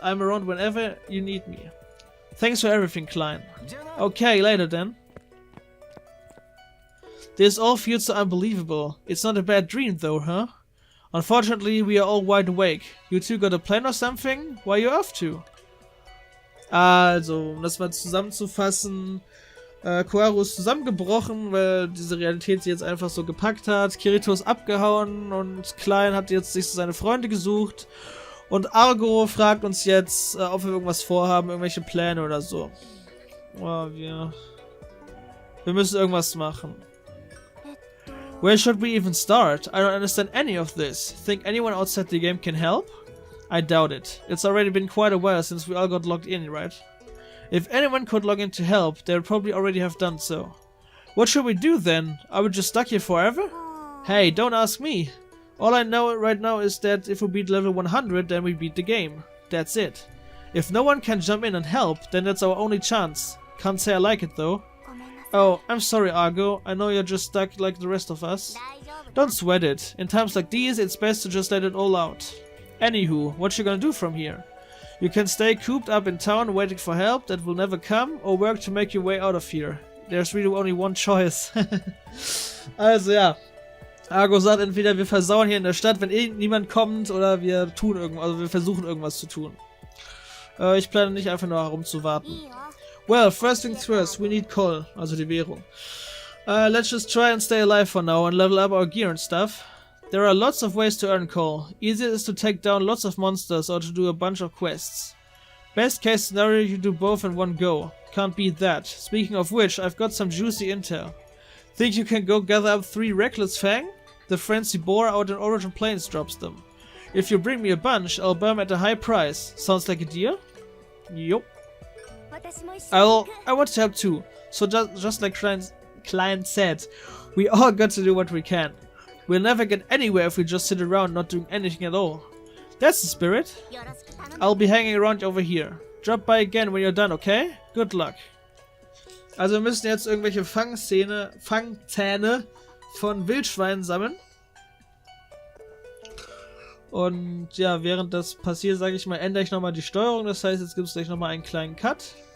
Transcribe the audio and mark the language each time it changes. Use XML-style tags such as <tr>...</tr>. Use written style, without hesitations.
<en>I'm around whenever you need me. Thanks for everything, Klein. Okay, later then. This all feels so unbelievable. It's not a bad dream though, huh? Unfortunately, we are all wide awake. You two got a plan or something? Where are you off to?</en> <de>Also, um das mal zusammenzufassen, Koharu ist zusammengebrochen, weil diese Realität sie jetzt einfach so gepackt hat. Kirito ist abgehauen und Klein hat jetzt sich seine Freunde gesucht. Und Argo fragt uns jetzt, ob wir irgendwas vorhaben, irgendwelche Pläne oder so. Oh, wir müssen irgendwas machen.</de> <en>Where should we even start? I don't understand any of this. Think anyone outside the game can help? I doubt it. It's already been quite a while since we all got logged in, right? If anyone could log in to help, they would probably already have done so. What should we do then? Are we just stuck here forever? Hey, don't ask me. All I know right now is that if we beat level 100, then we beat the game. That's it. If no one can jump in and help, then that's our only chance. Can't say I like it though. Oh, I'm sorry Argo, I know you're just stuck like the rest of us. Don't sweat it. In times like these, it's best to just let it all out. Anywho, what you gonna do from here? You can stay cooped up in town waiting for help that will never come, or work to make your way out of here. There's really only one choice.</en> <de>Also ja, Argo sagt entweder wir versauen hier in der Stadt, wenn niemand kommt, oder wir tun irgendwas, also wir versuchen irgendwas zu tun. Ich plane nicht einfach nur herumzuwarten.</de> <en>Well, first things first, we need coal,</en> <de>also die Währung.</de> <en>Let's just try and stay alive for now and level up our gear and stuff. There are lots of ways to earn coal. Easier is to take down lots of monsters or to do a bunch of quests. Best case scenario, you do both in one go. Can't beat that. Speaking of which, I've got some juicy intel. Think you can go gather up 3 Reckless Fang? The frenzy boar out in Origin Plains drops them. If you bring me a bunch, I'll buy them at a high price. Sounds like a deal? Yup. I want to help too. So just like Klein said, we all got to do what we can. We'll never get anywhere if we just sit around not doing anything at all. That's the spirit. I'll be hanging around over here. Drop by again when you're done, okay? Good luck.</en> <de>Also wir müssen jetzt irgendwelche Fangzähne von Wildschweinen sammeln. Und ja, während das passiert, sage ich mal, ändere ich nochmal die Steuerung. Das heißt, jetzt gibt es gleich nochmal einen kleinen Cut.</de>